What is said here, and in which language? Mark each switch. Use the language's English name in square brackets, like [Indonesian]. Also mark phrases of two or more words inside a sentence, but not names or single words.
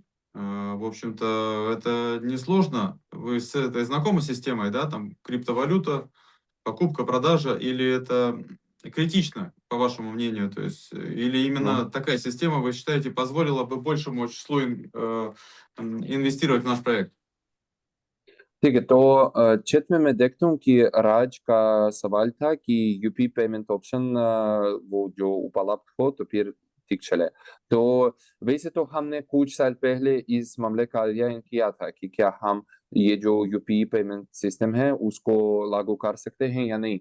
[Russian] В общем-то, это несложно. Вы с этой знакомы с системой, да? Там криптовалюта, покупка, продажа, или это критично, по вашему мнению? То есть, или именно такая система, вы считаете, позволила бы большему числу инвестировать в наш проект? [Hindi] ठीक है, तो चैट में मैं देखता हूँ कि राज का सवाल था कि यूपी [English] payment option [Hindi] वो जो उपलब्ध हो तो फिर ठीक चले। तो वैसे तो हमने कुछ साल पहले इस मामले का अध्ययन किया था कि क्या हम ये जो यूपी [English] payment system [Hindi] है उसको लागू कर सकते हैं या नहीं।